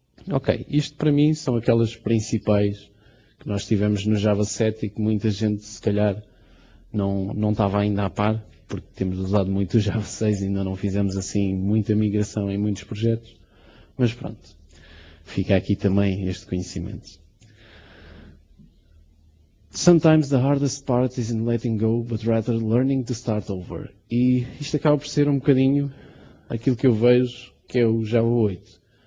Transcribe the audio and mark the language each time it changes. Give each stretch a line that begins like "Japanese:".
Portuguese: Ok, isto para mim são aquelas principais que nós tivemos no Java 7 e que muita gente se calhar não estava ainda a par, porque temos usado muito o Java 6 e ainda não fizemos assim muita migração em muitos projetos, mas pronto, fica aqui também este conhecimento.
English: Sometimes the hardest part isn't letting go, but rather learning to start over.
Portuguese: E isto acaba por ser um bocadinho aquilo que eu vejo que é o Java 8.